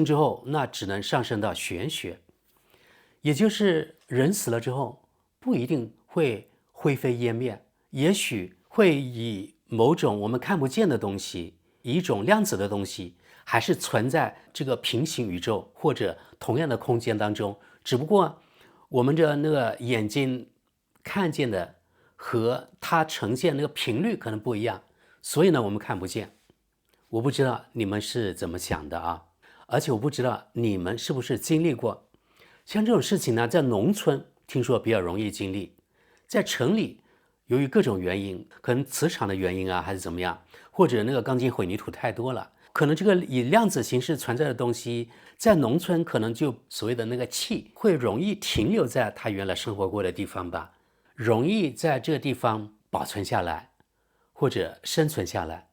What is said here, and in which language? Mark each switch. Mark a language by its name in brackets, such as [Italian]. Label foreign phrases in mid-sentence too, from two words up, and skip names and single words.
[Chinese] 之後，那只能上升到玄學，也就是人死了之後不一定會灰飛煙滅，也許會以某種我們看不見的東西，以一種量子的東西，還是存在這個平行宇宙或者同樣的空間當中，只不過我們的那個眼睛看見的和它呈現那個頻率可能不一樣，所以呢我們看不見。我不知道你們是怎麼想的啊，而且我不知道你們是不是經歷過像這種事情呢，在農村聽說比較容易經歷，在城裡由於各種原因，可能磁場的原因啊，還是怎麼樣，或者那個鋼筋混凝土太多了，可能這個以量子形式存在的東西，在農村可能就所謂的那個氣會容易停留在他原來生活過的地方吧，容易在這個地方保存下來或者生存下來。